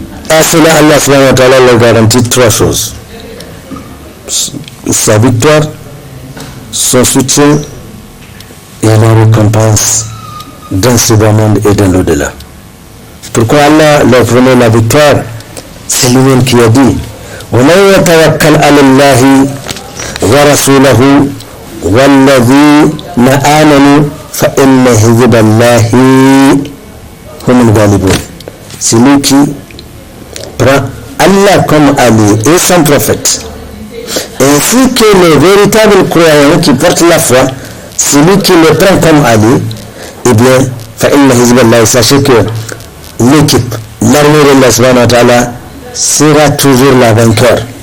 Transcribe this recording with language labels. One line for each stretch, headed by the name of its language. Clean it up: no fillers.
French: À cela, Allah subhanahu wa ta'ala leur garantit 3 choses. Sa victoire, son soutien et la récompense dans ce bas monde et dans l'au-delà. Pourquoi Allah leur promet la victoire? C'est lui-même qui a dit
Arabic: وَمَنْ يَتَوَكَّلْ عَلَى اللَّهِ وَرَسُولَهُ وَالَّذِينَ آمَنُوا فَإِنَّ حِزْبَ اللَّهِ هُمُ الْغَالِبُونَ.
French: C'est lui qui prend Allah comme allié et son prophète, ainsi que les véritables croyants qui portent la foi, celui qui le prend comme allié, eh bien,
Arabic: فَإِنَّ حِزْبَ اللَّهِ,
French: sachez que l'équipe, l'armée d'Allah subhanahu wa ta'ala sera toujours la vainqueur.